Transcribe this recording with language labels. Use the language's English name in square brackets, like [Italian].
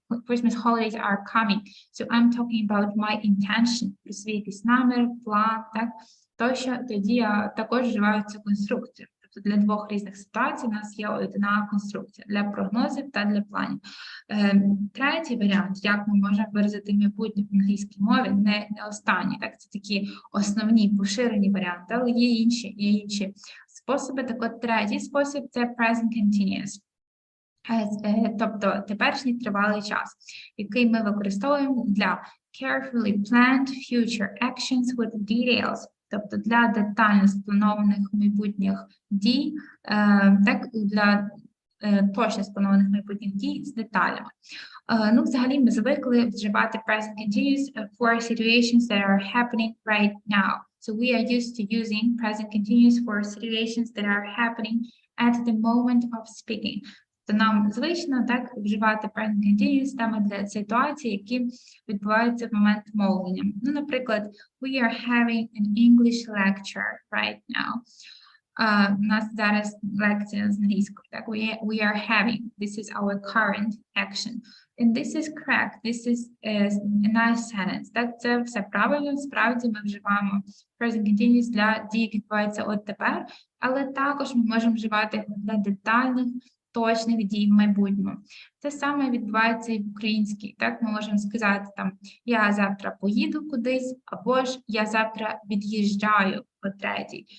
[English] Christmas holidays are coming. So I'm talking about my intention. [Ukrainian] Свій якийсь намір, план, так? Тоді я також вживаю цю конструкцію. Тобто для двох різних ситуацій у нас є одна конструкція для прогнозів та для планів. Третій варіант, як ми можемо виразити майбутнє в англійській мові, не останній, так, це такі основні, поширені варіанти, але є інші способи. Так от третій спосіб – це present continuous. Тобто теперішній тривалий час, який ми використовуємо для carefully planned future actions with details, тобто для детально спланованих майбутніх дій, так, для точно спланованих майбутніх дій з деталями. Ну, взагалі, ми звикли вживати present continuous for situations that are happening right now. [English] So we are used to using present continuous for situations that are happening at the moment of speaking. [Ukrainian] То нам звично так вживати present continuous саме для ситуацій, які відбуваються в момент мовлення. [English] Ну, наприклад, we are having an English lecture right now. [Ukrainian] У нас зараз лекція з англійської, так? [English] We are having. This is our current action. And this is correct. This is a nice sentence. [Ukrainian] Так, це все правильно. Справді ми вживаємо present continuous для дій, які відбуваються от тепер, але також ми можемо вживати його для детальних, точних дій в майбутньому. Те саме відбувається і в українській. Так, ми можемо сказати там, я завтра поїду кудись, або ж я завтра від'їжджаю о 3:00.